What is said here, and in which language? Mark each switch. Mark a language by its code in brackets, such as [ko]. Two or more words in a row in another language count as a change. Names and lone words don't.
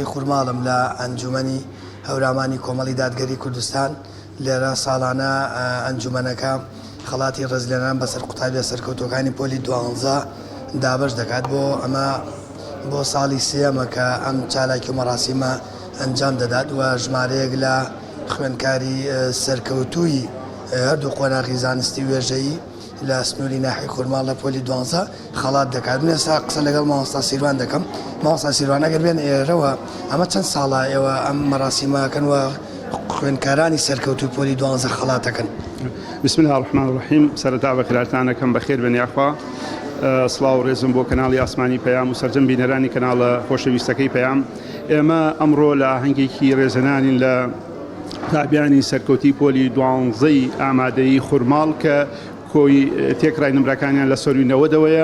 [ckb] خوورماڵم لە ئەنجومەنی هەورامانی کۆمەڵی دادگەری کوردستان لێرە ساڵانە ئەنجومەنەکە خەڵاتی ڕێزلێنان بەسەر قوتابیە سەرکەوتوەکانی پۆلی 12 دابش دەکات بۆ ئەمە بۆ ساڵی سێمە کە ئەم چالاکی و مەراسیمە ئەنجام دەدات و ژمارەیەک لە خوێندکاری سەرکەوتووی هەردوو قۆناغی زانستی وێژەیی لە سنووری ناحی خوورماڵ لە پۆلی 12 خەڵات دەکات. من ئێستا قسە لەگەڵ مامۆستا سیروان دەکەم. مامۆستا سیروان ئەگەر بێن ئێرەوە ئەمە چەند ساڵە ئێوە ئەم مەراسیمەکەن و خوێندکارانی سەرکەوتوی پۆلی 12 خەڵاتەکەن. [ar] بسم الله الرحمن الرحیم [ckb] سەرەتا بەخێراتانەکەم بەخێر بن یاخوا سڵاو ڕێزم بۆ کەناڵی ئاسمانی پەیام و سەرجەم بینەرانی کەناڵە خۆشەویستەکەی پەیام. ئێمە ئەمڕۆ لە ئاهەنگێکی ڕێزەنانین لە تابیانی سەرکەوتی پۆلی 12 ئامادەیی خوورماڵ کە کۆی تێکڕای نمرەکانیان لە سەروینەوەدەوەیە.